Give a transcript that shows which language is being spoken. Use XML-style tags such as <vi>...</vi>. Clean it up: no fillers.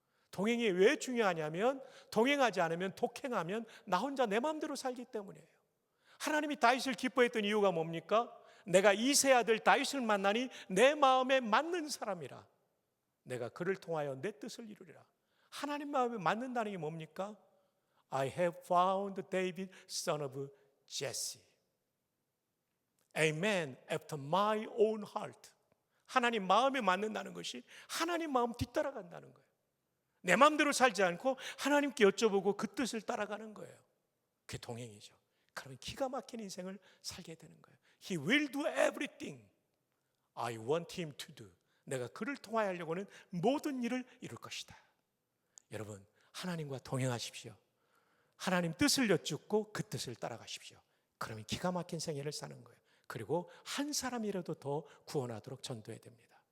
<ko>동행이 왜 중요하냐면 동행하지 않으면 독행하면 나 혼자 내 마음대로 살기 때문이에요. 하나님이 다윗을 기뻐했던 이유가 뭡니까? 내가 이세 아들 다윗을 만나니 내 마음에 맞는 사람이라. 내가 그를 통하여 내 뜻을 이루리라. 하나님 마음에 맞는다는 게 뭡니까?</ko> <en>I have found David, son of Jesse, a man after my own heart.</en> <ko>하나님 마음에 맞는다는 것이 하나님 마음 뒤따라간다는 거예요. 내 마음대로 살지 않고 하나님께 여쭤보고 그 뜻을 따라가는 거예요. 그게 동행이죠. 그러면 기가 막힌 인생을 살게 되는 거예요.</ko> <en>He will do everything I want him to do.</en> <ko>내가 그를 통하여 하려고는 모든 일을 이룰 것이다. 여러분 하나님과 동행하십시오. 하나님 뜻을 여쭙고 그 뜻을 따라가십시오. 그러면 기가 막힌 생애를 사는 거예요. 그리고 한 사람이라도 더 구원하도록 전도해야 됩니다.</ko>